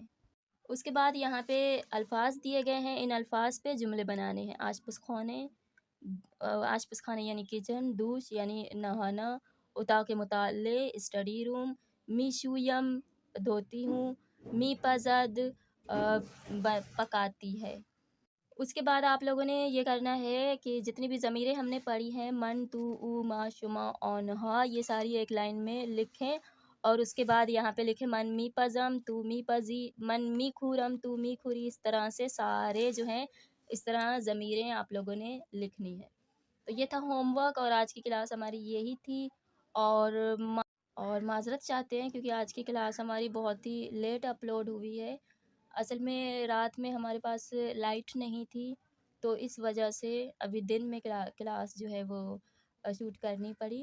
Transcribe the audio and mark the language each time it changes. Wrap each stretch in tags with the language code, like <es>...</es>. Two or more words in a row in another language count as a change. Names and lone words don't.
<ur>اس کے بعد یہاں پہ الفاظ دیے گئے ہیں، ان الفاظ پہ جملے بنانے ہیں۔</ur> <fa>آش پس خانے</fa> <ur>یعنی کچن،</ur> <fa>دوش</fa> <ur>یعنی نہانا،</ur> <fa>اتاق مطالعے</fa> <en>study room,</en> <fa>می شویم</fa> <ur>دھوتی ہوں،</ur> <fa>می پزد</fa> <ur>پکاتی ہے۔ اس کے بعد آپ لوگوں نے یہ کرنا ہے کہ جتنی بھی ضمیریں ہم نے پڑھی ہیں،</ur> <fa>من، تو، او، ما، شما، آنہا،</fa> <ur>یہ ساری ایک لائن میں لکھیں، اور اس کے بعد یہاں پہ لکھیں</ur> <fa>من می پزم، تو می پزی، من می کھورم، تو می کھوری،</fa> <ur>اس طرح سے سارے جو ہیں اس طرح ضمیریں آپ لوگوں نے لکھنی ہے۔ تو یہ تھا</ur> <en>home work,</en> <ur>اور آج کی کلاس ہماری یہی تھی، اور معذرت چاہتے ہیں کیونکہ آج کی کلاس ہماری بہت ہی</ur> <en>late upload</en> <ur>ہوئی ہے۔ اصل میں رات میں ہمارے پاس لائٹ نہیں تھی، تو اس وجہ سے ابھی دن میں کلاس جو ہے وہ شوٹ کرنی پڑی۔</ur>